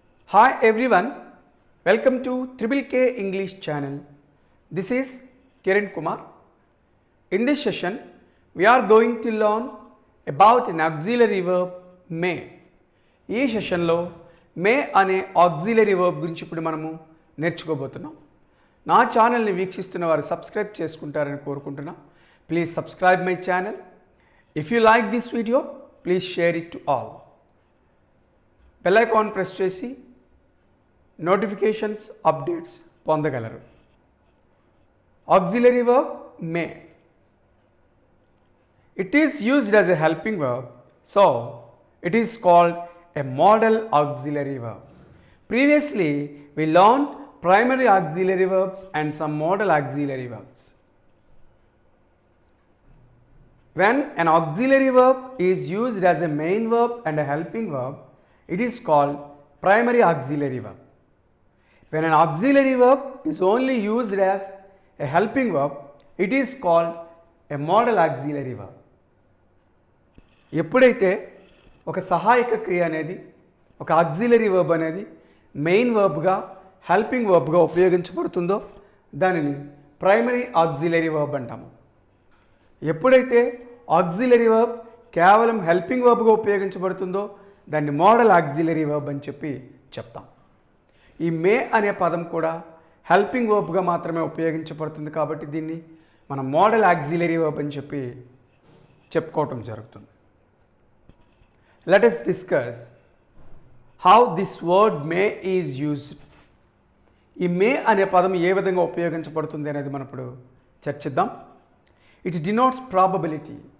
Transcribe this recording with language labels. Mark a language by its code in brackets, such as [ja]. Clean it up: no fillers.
[en] Hi everyone, welcome to Triple K English channel. This is Kiran Kumar. In this session, we are going to learn about an auxiliary verb may. [te] ఈ సెషన్లో మే అనే auxiliary verb గురించి ఇప్పుడు మనము నేర్చుకోబోతున్నాం. నా ఛానల్ని వీక్షిస్తున్న వారు సబ్స్క్రైబ్ చేసుకుంటారని కోరుకుంటున్నా. [en] Please subscribe my channel. If you like this video please share it to all. [te] Bell icon press చేసి నోటిఫికేషన్స్ అప్డేట్స్ పొందగలరు. [en] Auxiliary verb may. It is used as a helping verb, so it is called a modal auxiliary verb. Previously, we learned primary auxiliary verbs and some modal auxiliary verbs. When an auxiliary verb is used as a main verb and a helping verb, it is called primary auxiliary verb. When an auxiliary verb is only used as a helping verb, it is called a modal auxiliary verb. [te] ఎప్పుడైతే ఒక సహాయక క్రియ అనేది ఒక auxiliary verb అనేది main వర్బ్గా helping వర్బ్గా ఉపయోగించబడుతుందో దానిని primary auxiliary verb అంటాము. ఎప్పుడైతే ఆక్సిలరీ వర్బ్ కేవలం హెల్పింగ్ వర్బ్గా ఉపయోగించబడుతుందో దాన్ని మోడల్ ఆక్సిలరీ వర్బ్ అని చెప్తాం. ఈ మే అనే పదం కూడా హెల్పింగ్ వర్బ్గా మాత్రమే ఉపయోగించబడుతుంది కాబట్టి దీన్ని మనం మోడల్ ఆక్సిలరీ వర్బ్ అని చెప్పుకోవటం జరుగుతుంది. [en] Let us discuss how this word may is used. [te] ఈ మే అనే పదం ఏ విధంగా ఉపయోగించబడుతుంది అనేది మనం ఇప్పుడు చర్చిద్దాం. [en] It denotes probability.